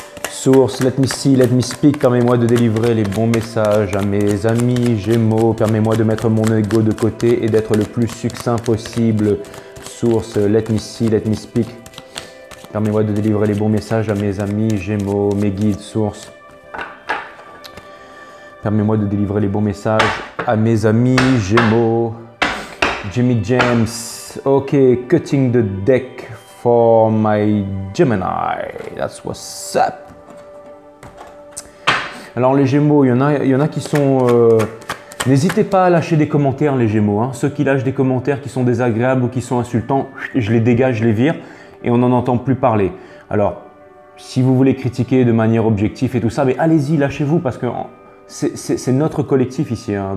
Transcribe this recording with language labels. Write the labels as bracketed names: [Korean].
[English] Source, let me see, let me speak, [French] permets-moi de délivrer les bons messages à mes amis Gémeaux, permets-moi de mettre mon ego de côté et d'être le plus succinct possible. [English] Source, let me see, let me speak, [French] permets-moi de délivrer les bons messages à mes amis Gémeaux, mes guides, source. Permets-moi de délivrer les bons messages à mes amis Gémeaux. [English] Jimmy James, ok, cutting the deck for my Gemini, that's what's up. [French] Alors les Gémeaux, il y en a qui sont... N'hésitez pas à lâcher des commentaires les Gémeaux. Hein. Ceux qui lâchent des commentaires qui sont désagréables ou qui sont insultants, je les dégage, je les vire et on n'en entend plus parler. Alors, si vous voulez critiquer de manière objective et tout ça, mais allez-y, lâchez-vous parce que c'est notre collectif ici. Hein.